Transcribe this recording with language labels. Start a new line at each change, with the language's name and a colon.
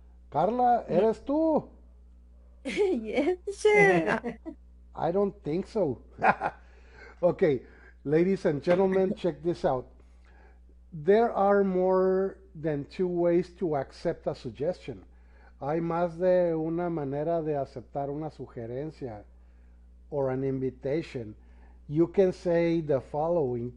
Spanish: Carla, ¿eres tú?
English: Yes, teacher. I don't think so. Okay, ladies and gentlemen, check this out. There are more than two ways to accept a suggestion.
Spanish: Hay más de una manera de aceptar una sugerencia
English: or an invitation. You can say the following.